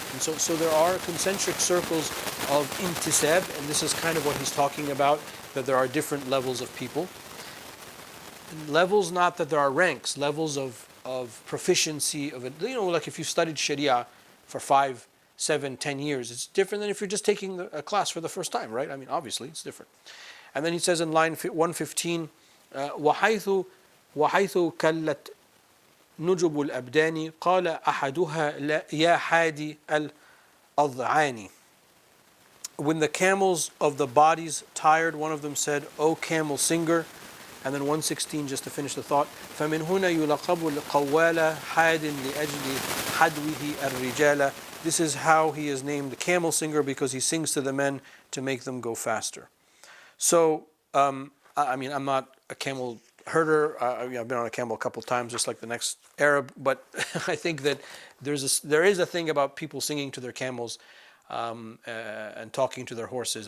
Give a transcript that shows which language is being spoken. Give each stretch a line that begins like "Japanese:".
English: And so there are concentric circles of intisab, and this is kind of what he's talking about, that there are different levels of people. Levels, not that there are ranks, levels of proficiency of it. Like if you studied Sharia for 5, 7, 10 years, it's different than if you're just taking a class for the first time, right? I mean, obviously, it's different. And then he says in line 115,
Arabic: وحيث كلت نجب الأبدان قال أحدها يا حادي الأضعان.
English: When the camels of the bodies tired, one of them said, O camel singer. And then 116, just to finish the thought,
Arabic: فَمِنْ هُنَا يُلَقَبُ الْقَوَّالَ حَادٍ لِأَجْلِ حَدْوِهِ الرِّجَالَ.
English: This is how he is named the camel singer, because he sings to the men to make them go faster. So, I'm not a camel herder. I've been on a camel a couple times, just like the next Arab. But I think that there is a thing about people singing to their camels and talking to their horses.